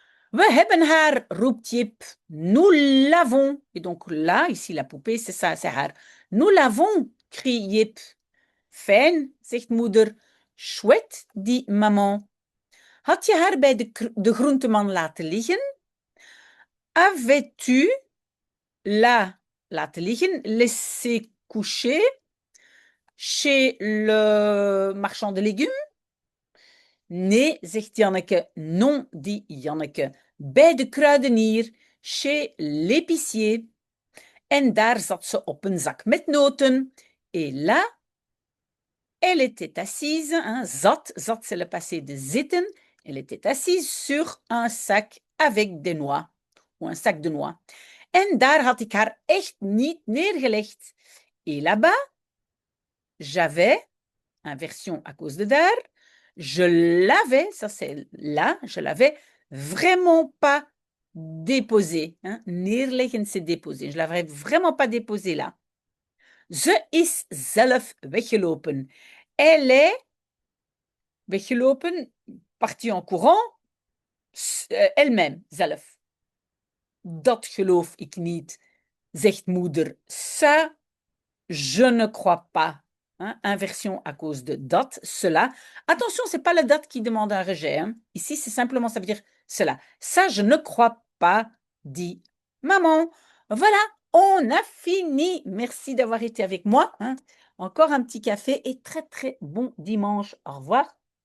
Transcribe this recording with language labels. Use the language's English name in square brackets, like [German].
[Dutch] We hebben haar, roept Jip. [French] Nous l'avons. Et donc là, ici, la poupée, c'est ça, c'est haar. Nous l'avons, crie Jip. [Dutch] Fijn, zegt moeder. [French] Chouette, dit maman. [Dutch] Had je haar bij de groenteman laten liggen? [French] Avais-tu la laten liggen, laissé coucher chez le marchand de légumes? [Dutch] Nee, zegt Janneke. [French] Non, dit Janneke. [Dutch] Bij de kruidenier, [French] chez l'épicier. [Dutch] En daar zat ze op een zak met noten. [French] Et là, elle était assise, hein, zat, c'est le passé de zitten. Elle était assise sur un sac avec des noix, ou un sac de noix. [Dutch] En daar had ik haar echt niet neergelegd. [French] Et là-bas, j'avais, inversion à cause de daar, je l'avais, ça c'est là, je l'avais vraiment pas déposé. Hein. Neerleggen, c'est déposer. Je l'avais vraiment pas déposé là. [Dutch] Ze is zelf weggelopen. [French] Elle est weggelopen, partie en courant, elle-même, zelf. [Dutch] Dat geloof ik niet, zegt moeder. [French] Ça, je ne crois pas. Hein, inversion à cause de dat, cela. Attention, c'est pas la date qui demande un rejet. Hein. Ici, c'est simplement, ça veut dire cela. Ça, je ne crois pas, dit maman. Voilà, on a fini. Merci d'avoir été avec moi. Hein. Encore un petit café et très, très bon dimanche. Au revoir.